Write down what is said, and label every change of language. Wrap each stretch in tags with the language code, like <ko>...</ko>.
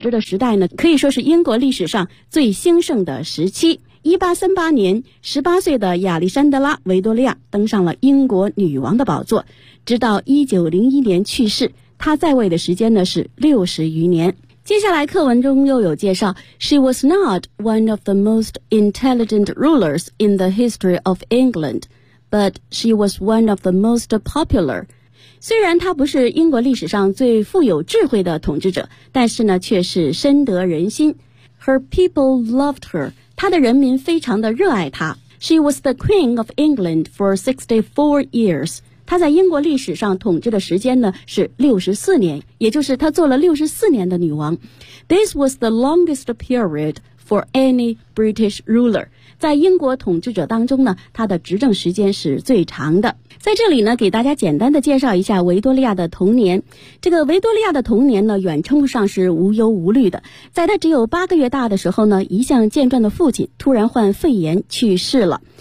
<zh>织的时代呢，可以说是英国历史上最兴盛的时期。 1838年，18岁的亚历山德拉·维多利亚登上了英国女王的宝座，直到1901年去世，她在位的时间呢是60余年。接下来课文中又有介绍，</zh> <en>She was not one of the most intelligent rulers in the history of England, but she was one of the most popular.</en> <zh>虽然她不是英国历史上最富有智慧的统治者，但是呢却是深得人心。</zh> <en>Her people loved her,</en> <zh>她的人民非常的热爱她。</zh> <en>She was the Queen of England for 64 years.</en> <zh>他在英国历史上统治的时间呢是64年，也就是他做了64年的女王。</zh> <en>This was the longest period for any British ruler.</en> <zh>在英国统治者当中呢，他的执政时间是最长的。在这里呢，给大家简单的介绍一下维多利亚的童年。这个维多利亚的童年呢，远称不上是无忧无虑的。在他只有八个月大的时候呢，一向健壮的父亲突然患肺炎去世了。</zh>